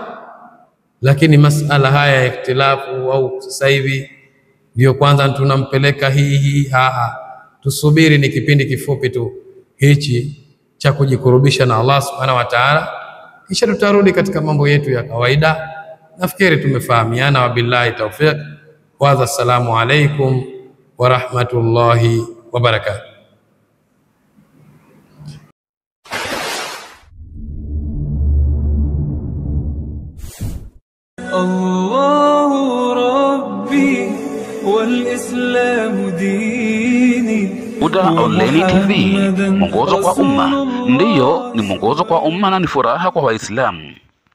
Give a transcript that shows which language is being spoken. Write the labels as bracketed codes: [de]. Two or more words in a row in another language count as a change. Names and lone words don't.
[sw] Lakini masala haya ya ikhtilafu au sasa hivi ndio kwanza tunampeleka hii, tusubiri, ni kipindi kifupi tu hichi cha kujikurubisha na Allah [ar] سبحانه وتعالى, [sw] kisha tutarudi katika mambo yetu ya kawaida. Nafikiri tumefahamiana. [ar] وبالله التوفيق والسلام عليكم ورحمة الله وبركاته. الله ربي والإسلام ديني. [sw] Huda Online TV, mwongozo kwa umma. Ndiyo, ni mwongozo kwa umma na ni furaha kwa Waislamu.